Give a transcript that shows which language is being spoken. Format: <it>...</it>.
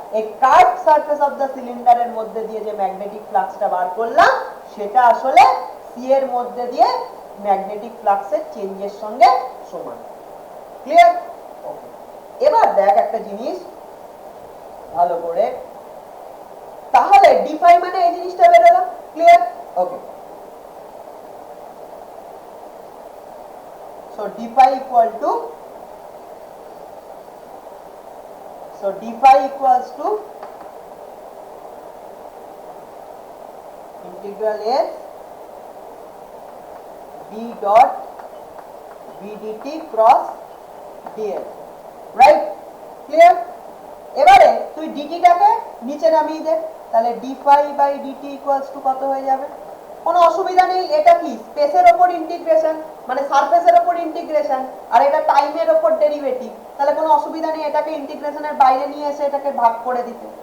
<bn>এই curve surface of the সিলিন্ডারের মধ্যে দিয়ে যে ম্যাগনেটিক ফ্লাক্সটা বার করলাম সেটা আসলে সি এর মধ্যে দিয়ে ম্যাগনেটিক ফ্লাক্সের চেঞ্জের সঙ্গে সমান। ক্লিয়ার? ওকে, এবার দেখ একটা জিনিস ভালো করে, তাহলে ডিফাই মানে এই জিনিসটা বেরোলো।</bn> <en>Clear? Okay, so d phi equal to, so d phi equals to integral s b dot v dt cross dl, right? clear?</en> <bn>এবারে তুই dt টাকে নিচে নামিয়ে দে, তাহলে</bn> <en>d phi by dt equals to</en> <bn>কত হয়ে যাবে? কোনো অসুবিধা নেই, এটা কি স্পেসের উপর ইন্টিগ্রেশন, মানে সারফেসের উপর ইন্টিগ্রেশন, আর এটা টাইমের উপর ডেরিভেটিভ, তাহলে কোনো অসুবিধা নেই এটাকে ইন্টিগ্রেশনের বাইরে নিয়ে এসে এটাকে ভাগ করে দিতে।</bn>